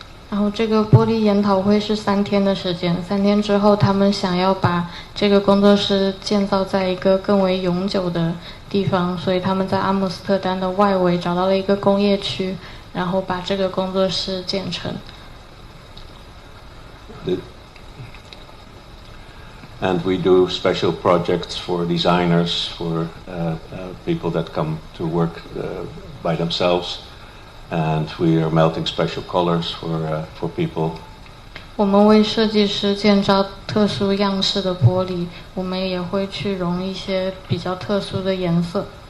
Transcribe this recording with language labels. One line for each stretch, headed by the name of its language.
Chinese: 然后这个玻璃研讨会是3天的时间，3天之后他们想要把这个工作室建造在一个更为永久的地方，所以他们在阿姆斯特丹的外围找到了一个工业区，然后把这个工作室建成。
English: And we do special projects for designers, for people that come to work by themselves. And we are melting special colors for people.
Chinese: 我们为设计师建造特殊样式的玻璃，我们也会去融一些比较特殊的颜色。